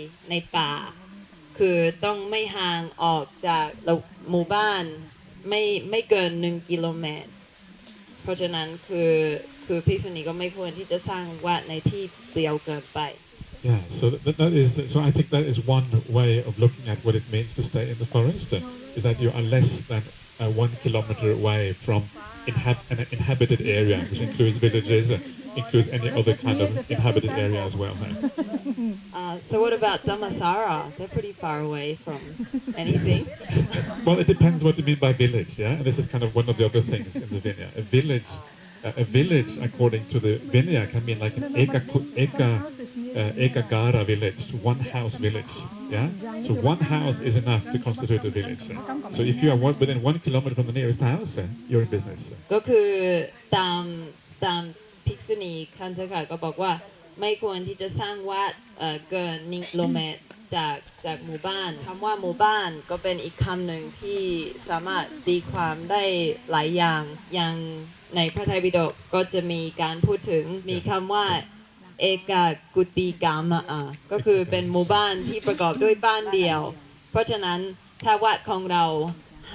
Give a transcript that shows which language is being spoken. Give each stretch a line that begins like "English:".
Thai: ในป่าคือต้องไม่ห่างออกจากหมู่บ้านไม่เกิน1 กิโลเมตรเพราะฉะนั้นคือภิกษุณีก็ไม่ควรที่จะสร้างวัดในที่เปลี่ยวเกินไป
English: Yeah, so I think that is one way of looking at what it means to stay in the forest, is that you are less than 1 kilometer away from an inhabited area, which includes villages, includes any other kind of inhabited area as well. So what about Dhammasara? They're pretty far away from anything. Well, it depends what you mean by village, yeah? And this is kind of one of the other things in the Vinaya. A village, according to the Vinaya, can mean like an ekagara village, one house village, yeah? So one house is enough to constitute a village. So if you are within 1 kilometer from the nearest house, you're in business.
Thai: ก็คือตามภิกษุณีคันธกะก็บอกว่าไม่ควรที่จะสร้างวัดเกิน1 กิโลเมตรจากหมู่บ้านคำว่าหมู่บ้านก็เป็นอีกคำหนึ่งที่สามารถตีความได้หลายอย่างในพระไตรปิฎกก็จะมีการพูดถึงมีคำว่าเอกกุติกามะก็คือเป็นหมู่บ้านที่ประกอบด้วยบ้านเดียวเพราะฉะนั้นถ้าวัดของเราห